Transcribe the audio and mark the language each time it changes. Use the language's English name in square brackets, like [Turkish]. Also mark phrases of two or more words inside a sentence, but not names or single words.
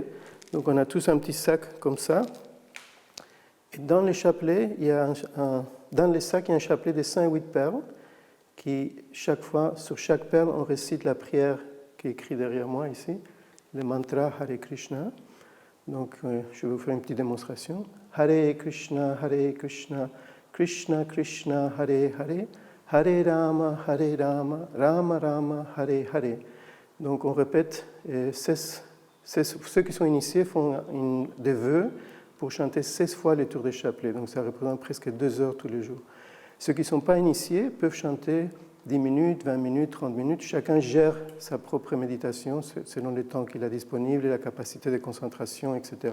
[French] Donc on a tous un petit sac comme ça. Et dans les chapelets, dans les sacs, il y a un chapelet de 108 perles qui, chaque fois, sur chaque perle, on récite la prière qui est écrite derrière moi ici, le mantra Hare Krishna. Donc je vais vous faire une petite démonstration. [Sanskrit] Hare Krishna, Krishna Krishna, Hare Hare, Hare Rama, Rama Rama, Hare Hare. [French] Donc on répète, ceux qui sont initiés font des vœux pour chanter 16 fois les tours de chapelet. Donc ça représente presque 2 heures tous les jours. Ceux qui ne sont pas initiés peuvent chanter 10 minutes, 20 minutes, 30 minutes. Chacun gère sa propre méditation selon le temps qu'il a disponible, la capacité de concentration, etc.